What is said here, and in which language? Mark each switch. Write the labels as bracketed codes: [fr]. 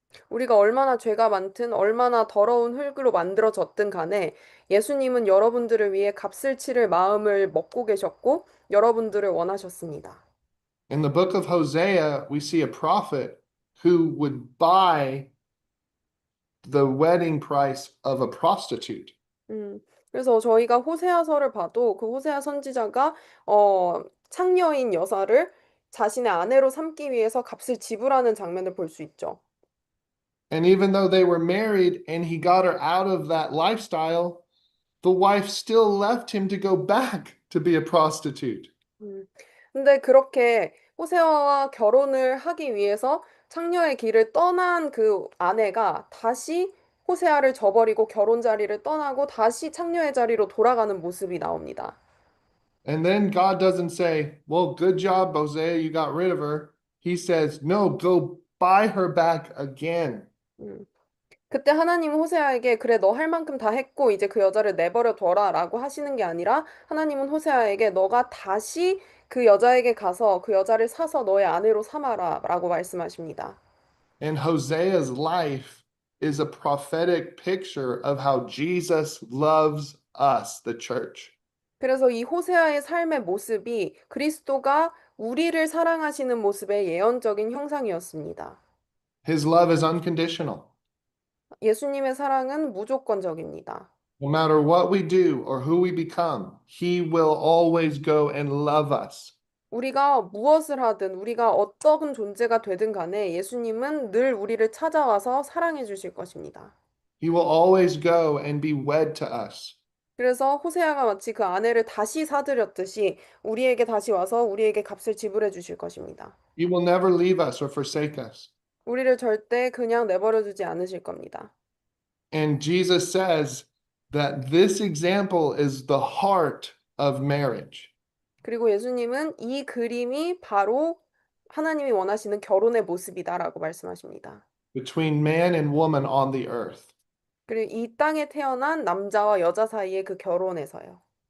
[ko] 우리가 얼마나 죄가 많든 얼마나 더러운 흙으로 만들어졌든 간에 예수님은 여러분들을 위해 값을 치를 마음을 먹고 계셨고 여러분들을 원하셨습니다. [en] In the book of Hosea, we see a prophet who would buy the wedding price of a prostitute. [ko] 그래서 저희가 호세아서를 봐도 그 호세아 선지자가 창녀인 여사를 자신의 아내로 삼기 위해서 값을 지불하는 장면을 볼 수 있죠. [en] And even though they were married and he got her out of that lifestyle, the wife still left him to go back to be a prostitute. [ko] 근데 그렇게 호세아와 결혼을 하기 위해서 창녀의 길을 떠난 그 아내가 다시 호세아를 저버리고 결혼 자리를 떠나고 다시 창녀의 자리로 돌아가는 모습이 나옵니다. [en] And then God doesn't say, well, good job, Hosea, you got rid of her. He says, no, go buy her back again. [ko] 그때 하나님은 호세아에게 그래 너 할 만큼 다 했고 이제 그 여자를 내버려 둬라라고 하시는 게 아니라 하나님은 호세아에게 너가 다시 그 여자에게 가서 그 여자를 사서 너의 아내로 삼아라라고 말씀하십니다. [en] And Hosea's life is a prophetic picture of how Jesus loves us, the church. [ko] 그래서 이 호세아의 삶의 모습이 그리스도가 우리를 사랑하시는 모습의 예언적인 형상이었습니다. [en] His love is unconditional. [ko] 예수님의 사랑은 무조건적입니다. [en] No matter what we do or who we become, he will always go and love us. [ko] 우리가 무엇을 하든 우리가 어떤 존재가 되든 간에 예수님은 늘 우리를 찾아와서 사랑해 주실 것입니다. [en] He will always go and be wed to us. [ko] 그래서 호세아가 마치 그 아내를 다시 사들였듯이 우리에게 다시 와서 우리에게 값을 지불해 주실 것입니다. [en] He will never leave us or forsake us. [ko] 우리를 절대 그냥 내버려 두지 않으실 겁니다. [en] And Jesus says that this example is the heart of marriage. [ko] 그리고 예수님은 이 그림이 바로 하나님이 원하시는 결혼의 모습이다라고 말씀하십니다. [en] Between man and woman on the earth. [ko] 그리고 이 땅에 태어난 남자와 여자 사이의 그 결혼에서요.